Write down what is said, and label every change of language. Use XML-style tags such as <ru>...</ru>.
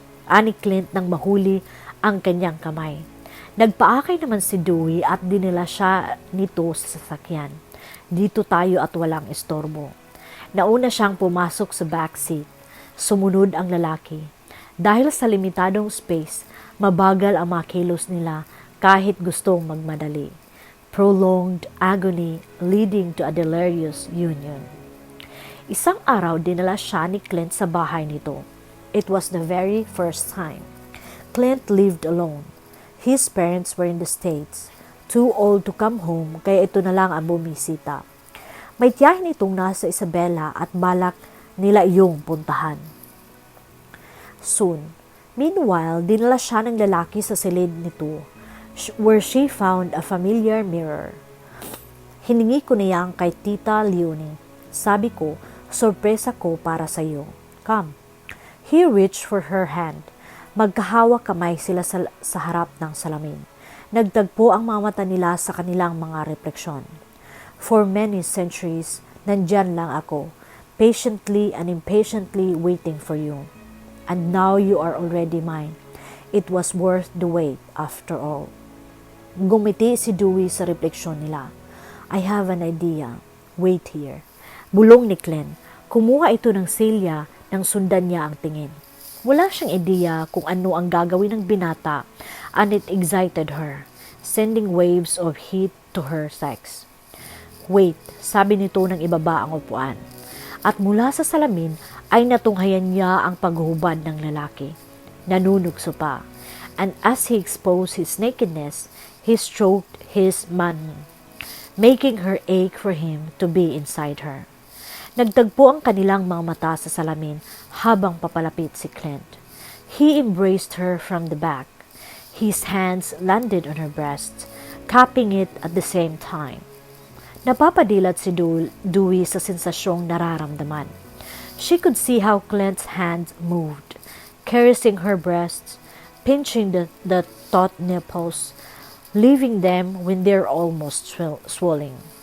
<tl>Ani Clint nang mahuli ang kanyang kamay. Nagpaakay naman si Dewey at dinala siya nito sa sasakyan. Dito tayo at walang istorbo. Nauna siyang pumasok sa backseat. Sumunod ang lalaki. Dahil sa limitadong space, mabagal ang mga kilos nila kahit gustong magmadali.</tl> <en>Prolonged agony leading to a delirious union.</en> <tl>Isang araw dinala siya ni Clint sa bahay nito.</tl> <en>It was the very first time. Clint lived alone. His parents were in the States, too old to come home</en> <tl>kaya ito na lang ang bumisita. May tiyahin itong nasa Isabela at balak nila iyong puntahan.</tl> <en>Soon, meanwhile,</en> <tl>dinala siya ng lalaki sa silid nito,</tl> <en>where she found a familiar mirror.</en> <tl>Hiningi ko niya kay Tita Leonie. Sabi ko, sorpresa ko para sa iyo.</tl> <en>Come. He reached for her hand.</en> <tl>Magkahawak kamay sila sa harap ng salamin. Nagtagpo ang mga mata nila sa kanilang mga refleksyon.</tl> <en>For many centuries,</en> <tl>nandyan lang ako,</tl> <en>patiently and impatiently waiting for you. And now you are already mine. It was worth the wait after all.</en> <tl>Gumiti si Dewey sa refleksyon nila.</tl> <en>I have an idea. Wait here.</en> <tl>Bulong ni Clint. Kumuha ito ng silya nang sundan niya ang tingin. Wala siyang ideya kung ano ang gagawin ng binata</tl> <en>and it excited her, sending waves of heat to her sex.</en> <tl>Wait, sabi nito nang ibaba ang upuan. At mula sa salamin ay natunghayan niya ang paghuhubad ng lalaki. Nanunugso pa.</tl> <en>And as he exposed his nakedness, he stroked his man, making her ache for him to be inside her.</en> <tl>Nagtagpo ang kanilang mga mata sa salamin habang papalapit si Clint.</tl> <en>He embraced her from the back. His hands landed on her breast, cupping it at the same time.</en> <tl>Napapadilat si Dewey sa sensasyong nararamdaman.</tl> <en>She could see how Clint's hands moved, caressing her breasts, pinching the taut nipples, leaving them when they're almost swelling.</en>